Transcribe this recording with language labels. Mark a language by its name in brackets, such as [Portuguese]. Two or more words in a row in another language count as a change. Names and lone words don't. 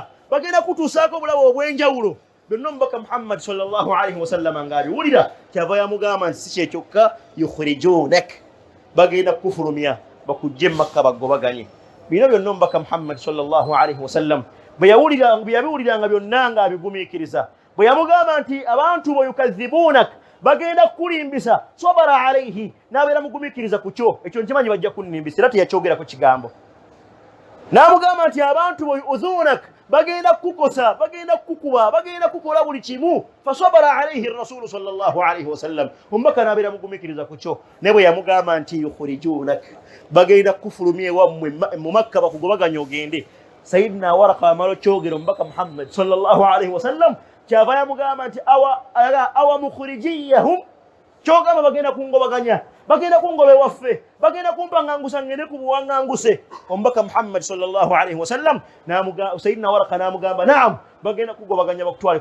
[Ganda] bagenda kutuusaako obulabe obw'enjawulo byonna omubaka Muhammad [Arabic] صلى الله عليه وسلم [Ganda] ng'abiwulira kyava yamugamba nti si kyekyokka yukhrijunak bagenda kukufulumya bakujje Makka bagobaganye bino byonna omubaka Muhammad [Arabic] صلى الله عليه وسلم [Ganda] bwe yabiwuliranga byonna ng'abigumiikiriza bwe yamugamba nti abantu bo yukadhibunak bagenda kukulimbisa [Arabic] صبر عليه [Ganda] n'abeera mugumiikiriza ku kyo ekyo nkimanyi bajja kunnimbisa era teyakyogerako kigambo n'amugamba nti abantu bo yu'dhunak bagenda kukukosa bagenda kukukuba bagenda kukola buli kimu [Arabic] فصبر عليه رسول صلى الله عليه وسلم [Ganda] omubaka n'abeera mugumiikiriza ku kyo ne bwe yamugamba nti yukhrijunak bagenda kukufulumya ewammwe mu Makka bakugobaganya ogende Sayyidina Waraka amala okyogera omubaka Muhammad [Arabic] صلى الله عليه وسلم [Ganda] kyava yamugamba nti [Arabic] أو مخرجي هم [Ganda] kyogamba bagenda kungobaganya bagenda kungoba ewaffe bagenda kumpangangusa ngende ku buwaŋŋanguse omubaka Muhammad [Arabic] صلى الله عليه وسلم [Ganda] Sayyidina Waraka n'amugamba naam bagenda kugobaganya bakutwale